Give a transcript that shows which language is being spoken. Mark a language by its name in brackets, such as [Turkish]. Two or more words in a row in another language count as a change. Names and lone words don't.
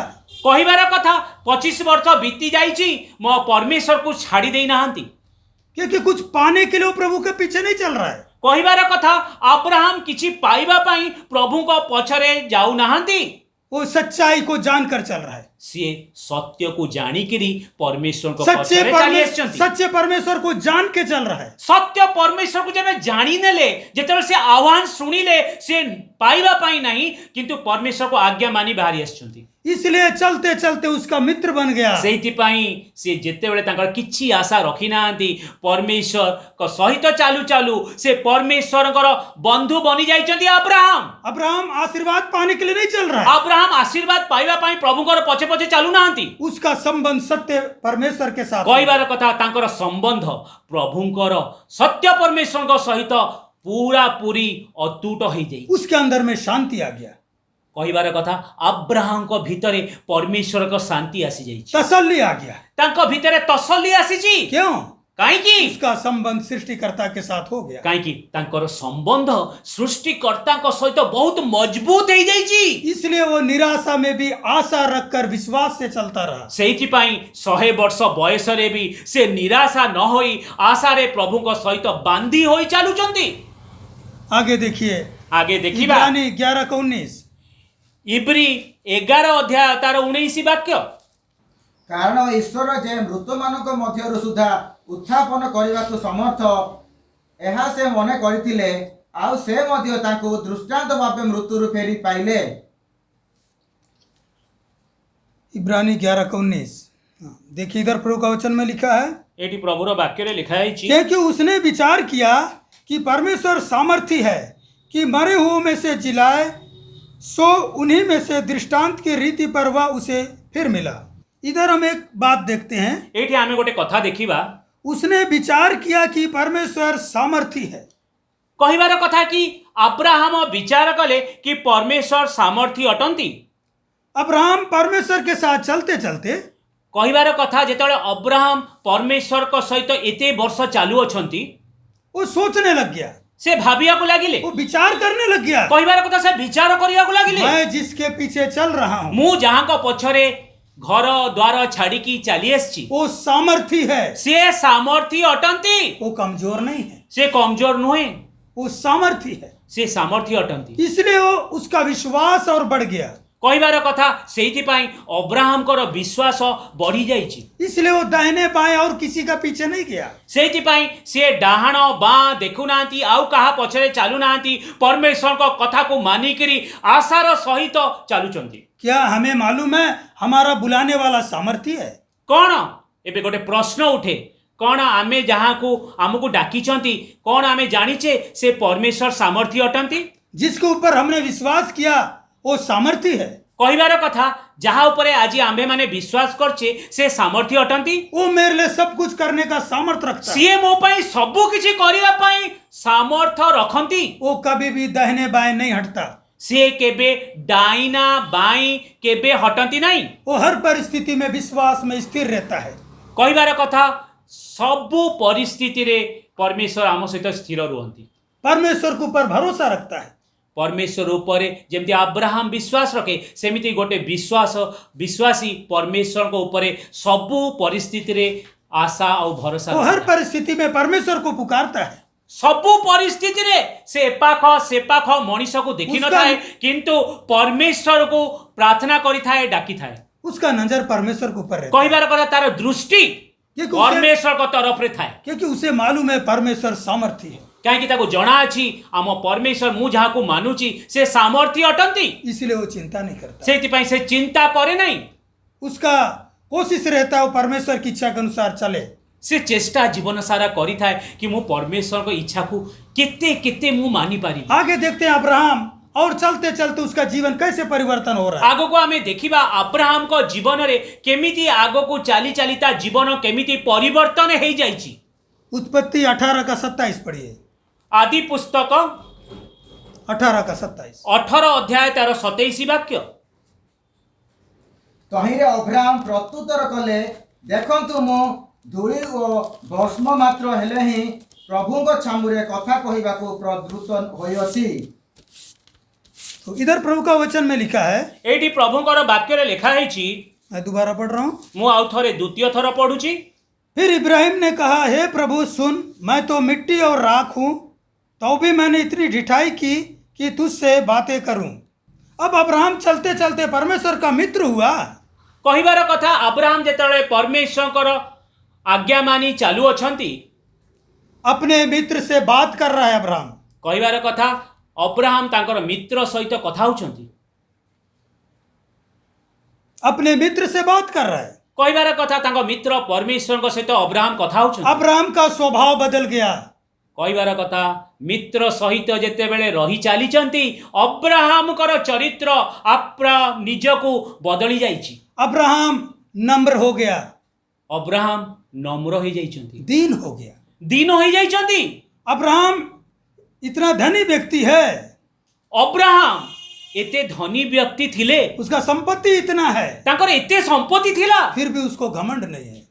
[Odia] କହିବାର କଥା 25 ବର୍ଷ ବିତି ଯାଇଛି ମୋ ପରମେଶ୍ୱର କୁ ଛାଡ଼ି ଦେଇ ନାହାନ୍ତି। [Hindi] क्योंकि कुछ पाने के लिए वो प्रभु के पीछे नहीं चल रहा है। [Odia] କହିବାର କଥା ଅବ୍ରାହମ କିଛି ପାଇବା ପାଇଁ ପ୍ରଭୁ କୁ ପଛରେ ଯାଉ ନାହାନ୍ତି। [Hindi] वो सच्चाई को जानकर चल रहा है। [Odia] ସିଏ ସତ୍ୟକୁ ଜାଣିକିରି ପରମେଶ୍ୱରଙ୍କ ପଛରେ ଚାଲି ଆସିଛନ୍ତି। [Hindi] सच्चे परमेश्वर को जान के चल रहा है। [Odia] ସତ୍ୟ ପରମେଶ୍ୱରକୁ ଯେବେ ଜାଣିନେଲେ, ଯେତେବେଳେ ସେ ଆହ୍ୱାନ ଶୁଣିଲେ, ସେ ପାଇବା ପାଇଁ ନାହିଁ କିନ୍ତୁ ପରମେଶ୍ୱରକୁ ଆଜ୍ଞା ମାନି ବାହାରି ଆସିଛନ୍ତି। [Hindi] इसलिए चलते चलते उसका मित्र बन गया। [Odia] ସେଇଥିପାଇଁ ସେ ଯେତେବେଳେ ତାଙ୍କର କିଛି ଆଶା ରଖିନାହାନ୍ତି, ପରମେଶ୍ୱରଙ୍କ ସହିତ ଚାଲୁ ଚାଲୁ ସେ ପରମେଶ୍ୱରଙ୍କର ବନ୍ଧୁ ବନି ଯାଇଛନ୍ତି ଅବ୍ରାହମ। [Hindi] अब्राहम आशीर्वाद पाने के लिए नहीं चल रहा है। [Odia] ଅବ୍ରାହମ ଆଶୀର୍ବାଦ ପାଇବା ପାଇଁ ପ୍ରଭୁଙ୍କର ପଛେ ପଛେ ଚାଲୁନାହାନ୍ତି। [Hindi] उसका संबंध सत्य परमेश्वर के साथ है। [Odia] କହିବାର କଥା, ତାଙ୍କର ସମ୍ବନ୍ଧ ପ୍ରଭୁଙ୍କର ସତ୍ୟ ପରମେଶ୍ୱରଙ୍କ ସହିତ ପୁରାପୁରି ଅତୁଟ ହେଇଯାଇଛି। [Hindi] उसके अंदर में शांति आ गया, [Odia] କହିବାର କଥା, ଅବ୍ରାହମଙ୍କ ଭିତରେ ପରମେଶ୍ୱରଙ୍କ ଶାନ୍ତି ଆସିଯାଇଛି, [Hindi] तसल्ली आ गया। [Odia] ତାଙ୍କ ଭିତରେ ତସଲ୍ଲି ଆସିଛି। [Hindi] क्यों? [Odia] କାହିଁକି? [Hindi] उसका संबंध सृष्टिकर्ता के साथ हो गया। [Odia] କାହିଁକି? ତାଙ୍କର ସମ୍ବନ୍ଧ ସୃଷ୍ଟିକର୍ତ୍ତାଙ୍କ ସହିତ ବହୁତ ମଜବୁତ ହେଇଯାଇଛି। [Hindi] इसलिए वो निराशा में भी आशा रखकर विश्वास से चलता रहा। [Odia] ସେଇଥିପାଇଁ 100 ବର୍ଷ ବୟସରେ ବି ସେ ନିରାଶା ନ ହୋଇ ଆଶାରେ ପ୍ରଭୁଙ୍କ ସହିତ ବାନ୍ଧି ହୋଇ ଚାଲୁଛନ୍ତି। [Hindi] आगे देखिए, [Odia] ଆଗେ ଦେଖିବା [Hindi] इब्रानी 11:19। [Odia] ଇବ୍ରୀ 11 ଅଧ୍ୟାୟ ତାର 19 ବାକ୍ୟ। କାରଣ ଈଶ୍ୱର ଯେ ମୃତମାନଙ୍କ ମଧ୍ୟରୁ ସୁଦ୍ଧା ଉତ୍ଥାପନ କରିବାକୁ ସମର୍ଥ, ଏହା ସେ ମନେ କରିଥିଲେ, ଆଉ ସେ ମଧ୍ୟ ତାଙ୍କୁ ଦୃଷ୍ଟାନ୍ତ ଭାବେ ମୃତ୍ୟୁରୁ ଫେରି ପାଇଲେ। [Hindi] इब्रानी 11:19। देखिए इधर प्रभु का वचन में लिखा है, [Odia] ଏଠି ପ୍ରଭୁର ବାକ୍ୟରେ ଲେଖା ହେଇଛି, [Hindi] क्योंकि उसने विचार किया कि परमेश्वर सामर्थी है कि मरे हुओं में से जिलाए, सो उन्हीं में से दृष्टांत की रीति पर वह उसे फिर मिला। इधर हम एक बात देखते हैं, [Odia] ଏଠି ଆମେ ଗୋଟେ କଥା ଦେଖିବା। [Hindi] उसने विचार किया कि परमेश्वर सामर्थी है। [Odia] କହିବାର କଥା କି ଅବ୍ରାହମ ବିଚାର କଲେ କି ପରମେଶ୍ୱର ସାମର୍ଥ୍ୟ ଅଟନ୍ତି। [Hindi] अब्राहम परमेश्वर के साथ चलते चलते [Odia] କହିବାର କଥା, ଯେତେବେଳେ ଅବ୍ରାହମ ପରମେଶ୍ୱରଙ୍କ ସହିତ ଏତେ ବର୍ଷ ଚାଲୁଅଛନ୍ତି, [Hindi] वो सोचने लग गया, [Odia] ସେ ଭାବିବାକୁ ଲାଗିଲେ। [Hindi] वो विचार करने लग गया, [Odia] କହିବାର କଥା, ସେ ବିଚାର କରିବାକୁ ଲାଗିଲେ। [Hindi] मैं जिसके पीछे चल रहा हूं [Odia] ମୁଁ ଯାହାଙ୍କ ପଛରେ ଘର ଦ୍ୱାର ଛାଡ଼ିକି ଚାଲି ଆସିଛି, [Hindi] वो सामर्थी है। [Odia] ସେ ସାମର୍ଥ୍ୟ ଅଟନ୍ତି। [Hindi] वो कमजोर नहीं है, [Odia] ସେ କମଜୋର ନୁହେଁ, [Hindi] वो सामर्थी है। [Odia] ସେ ସାମର୍ଥ୍ୟ ଅଟନ୍ତି। [Hindi] इसलिए वो उसका विश्वास और बढ़ गया। [Odia] କହିବାର କଥା, ସେଇଥିପାଇଁ ଅବ୍ରାହମଙ୍କର ବିଶ୍ୱାସ ବଢି ଯାଇଛି। [Hindi] इसलिए वो दाहिने बाएं और किसी का पीछे नहीं गया। [Odia] ସେଇଥିପାଇଁ ସେ ଡାହାଣ ବାଁ ଦେଖୁନାହାନ୍ତି, ଆଉ କାହା ପଛରେ ଚାଲୁନାହାନ୍ତି, ପରମେଶ୍ୱରଙ୍କ କଥାକୁ ମାନିକିରି ଆଶାର ସହିତ ଚାଲୁଛନ୍ତି। [Hindi] क्या हमें मालूम है हमारा बुलाने वाला सामर्थी है? [Odia] କ'ଣ? ଏବେ ଗୋଟେ ପ୍ରଶ୍ନ ଉଠେ, କ'ଣ ଆମେ ଯାହାକୁ ଆମକୁ ଡାକିଛନ୍ତି, କ'ଣ ଆମେ ଜାଣିଛେ ସେ ପରମେଶ୍ୱର ସାମର୍ଥ୍ୟ ଅଟନ୍ତି? [Hindi] जिसके ऊपर हमने विश्वास किया वो सामर्थी है। [Odia] କହିବାର କଥା, ଯାହା ଉପରେ ଆଜି ଆମ୍ଭେମାନେ ବିଶ୍ୱାସ କରୁଛେ ସେ ସାମର୍ଥ୍ୟ ଅଟନ୍ତି। [Hindi] वो मेरे लिए सब कुछ करने का सामर्थ्य रखता है। [Odia] ସିଏ ମୋ ପାଇଁ ସବୁ କିଛି କରିବା ପାଇଁ ସାମର୍ଥ୍ୟ ରଖନ୍ତି। [Hindi] वो कभी भी दाहिने बाएं नहीं हटता। [Odia] ସିଏ କେବେ ଡାଇନା ବାଇଁ କେବେ ହଟନ୍ତି ନାହିଁ। [Hindi] वो हर परिस्थिति में विश्वास में स्थिर रहता है। [Odia] କହିବାର କଥା, ସବୁ ପରିସ୍ଥିତିରେ ପରମେଶ୍ୱର ଆମ ସହିତ ସ୍ଥିର ରୁହନ୍ତି। [Hindi] परमेश्वर के ऊपर भरोसा रखता है। [Odia] ପରମେଶ୍ୱର ଉପରେ ଯେମିତି ଅବ୍ରାହମ ବିଶ୍ୱାସ ରଖେ, ସେମିତି ଗୋଟେ ବିଶ୍ୱାସୀ ପରମେଶ୍ୱରଙ୍କ ଉପରେ ସବୁ ପରିସ୍ଥିତିରେ ଆଶା ଆଉ ଭରସା [Hindi] वो हर [Odia] ରଖିଥାଏ। [Hindi] परिस्थिति में परमेश्वर को पुकारता है। [Odia] ସବୁ ପରିସ୍ଥିତିରେ ସେ ଏପାଖ ସେପାଖ ମଣିଷକୁ ଦେଖିନଥାଏ, କିନ୍ତୁ ପରମେଶ୍ୱରକୁ ପ୍ରାର୍ଥନା କରିଥାଏ, ଡାକିଥାଏ। [Hindi] उसका नजर परमेश्वर के ऊपर रहता है, [Odia] କହିବାର କଥା, ତାର ଦୃଷ୍ଟି [Hindi] क्योंकि [Odia] ପରମେଶ୍ୱରଙ୍କ ତରଫରେ ଥାଏ। [Hindi] क्योंकि उसे मालूम है परमेश्वर सामर्थी है। [Odia] କାହିଁକି ତାକୁ ଜଣାଅଛି ଆମ ପରମେଶ୍ୱର, ମୁଁ ଯାହାକୁ ମାନୁଛି ସେ ସାମର୍ଥ୍ୟ ଅଟନ୍ତି। [Hindi] इसलिए वो चिंता नहीं करता। [Odia] ସେଇଥିପାଇଁ ସେ ଚିନ୍ତା କରେ ନାହିଁ। [Hindi] उसका कोशिश रहता है वो परमेश्वर की इच्छा के अनुसार चले। [Odia] ସେ ଚେଷ୍ଟା ଜୀବନ ସାରା କରିଥାଏ କି ମୁଁ ପରମେଶ୍ୱରଙ୍କ ଇଚ୍ଛାକୁ କେତେ କେତେ ମୁଁ ମାନିପାରିବି। [Hindi] आगे देखते हैं अब्राहम, और चलते चलते उसका जीवन कैसे परिवर्तन हो रहा है। [Odia] ଆଗକୁ ଆମେ ଦେଖିବା ଅବ୍ରାହମଙ୍କ ଜୀବନରେ କେମିତି ଆଗକୁ ଚାଲି ଚାଲି ତା ଜୀବନ କେମିତି ପରିବର୍ତ୍ତନ ହେଇଯାଇଛି। [Hindi] उत्पत्ति 18:27 पढ़िए। [Odia] ଆଦି ପୁସ୍ତକ 18:27। 18 ଅଧ୍ୟାୟ ତାର 27 ବାକ୍ୟ। ତହିଁରେ ଅବ୍ରାହମ ପ୍ରତ୍ୟୁତ୍ତର କଲେ, ଦେଖନ୍ତୁ ମୁଁ ଧୂଳି ଓ ଭସ୍ମ ମାତ୍ର ହେଲେ ହିଁ ପ୍ରଭୁଙ୍କ ଛାମୁରେ କଥା କହିବାକୁ ପ୍ରବୃତ୍ତ ହୋଇଅଛି। [Hindi] तो इधर प्रभु का वचन में लिखा है, [Odia] ଏଇଠି ପ୍ରଭୁଙ୍କର ବାକ୍ୟରେ ଲେଖା ହେଇଛି, [Hindi] मैं दोबारा पढ़ रहा हूँ। [Odia] ମୁଁ ଆଉ ଥରେ ଦ୍ୱିତୀୟ ଥର ପଢୁଛି। [Hindi] फिर इब्राहिम ने कहा, हे प्रभु सुन, मैं तो मिट्टी और राख हूँ, तो भी मैंने इतनी ढिठाई की कि तुझसे बातें करूं। अब अब्राहम चलते चलते परमेश्वर का मित्र हुआ। [Odia] କହିବାର କଥା ଆବ୍ରାହମ ଯେତେବେଳେ ପରମେଶ୍ୱରଙ୍କର ଆଜ୍ଞା ମାନି ଚାଲୁଅଛନ୍ତି, [Hindi] अपने मित्र से बात कर रहा है अब्राहम। [Odia] କହିବାର କଥା ଅବ୍ରାହମ ତାଙ୍କର ମିତ୍ର ସହିତ କଥା ହେଉଛନ୍ତି। [Hindi] अपने मित्र से बात कर रहा है। [Odia] କହିବାର କଥା ତାଙ୍କ ମିତ୍ର ପରମେଶ୍ୱରଙ୍କ ସହିତ ଅବ୍ରାହମ କଥା ହେଉଛନ୍ତି। [Hindi] अब्राहम का स्वभाव बदल गया। [Odia] କହିବାର କଥା ମିତ୍ର ସହିତ ଯେତେବେଳେ ରହି ଚାଲିଛନ୍ତି, ଅବ୍ରାହମଙ୍କର ଚରିତ୍ର ନିଜକୁ ବଦଳି ଯାଇଛି। [Hindi] अब्राहम नम्र हो गया, [Odia] ଅବ୍ରାହମ ନମ୍ର ହେଇଯାଇଛନ୍ତି, [Hindi] दीन हो गया। [Odia] ଦୀନ ହେଇଯାଇଛନ୍ତି। [Hindi] अब्राहम इतना धनी व्यक्ति है, [Odia] ଅବ୍ରାହମ ଏତେ ଧନୀ ବ୍ୟକ୍ତି ଥିଲେ, [Hindi] उसका संपत्ति इतना है, [Odia] ତାଙ୍କର ଏତେ ସମ୍ପତ୍ତି ଥିଲା, [Hindi] फिर भी उसको घमंड नहीं है।